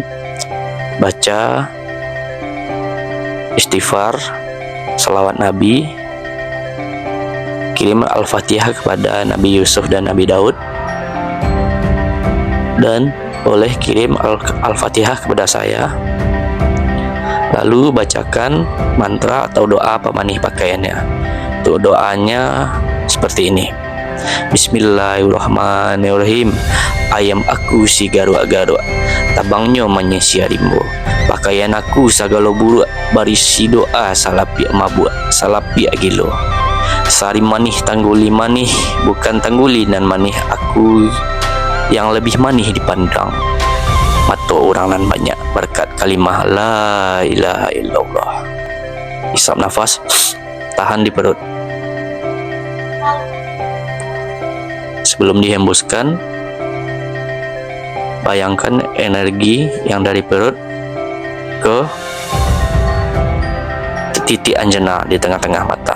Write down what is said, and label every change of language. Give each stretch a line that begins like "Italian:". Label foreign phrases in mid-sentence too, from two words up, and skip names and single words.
Indonesian: Baca, istighfar, salawat Nabi, kirim Al-Fatihah kepada Nabi Yusuf dan Nabi Daud, dan boleh kirim Al-Fatihah kepada saya. Lalu bacakan mantra atau doa pemanih pakaiannya. Untuk doanya seperti ini: Bismillahirrahmanirrahim.
Minangkabau: Ayam aku si garuk-garuk, tabangnya menyesiarimbo. Pakaian aku sagala buruk, barisi doa salapiak mabuk, salapiak gilo. Sari manih tangguli manih, bukan tangguli nan manih aku yang lebih manih dipandang mata orang nan banyak, berkat kalimah
Arabic: لا إله إلا الله.
Indonesian: Isap nafas, tahan di perut. Sebelum dihembuskan, bayangkan energi yang dari perut ke titik anjana di tengah-tengah mata.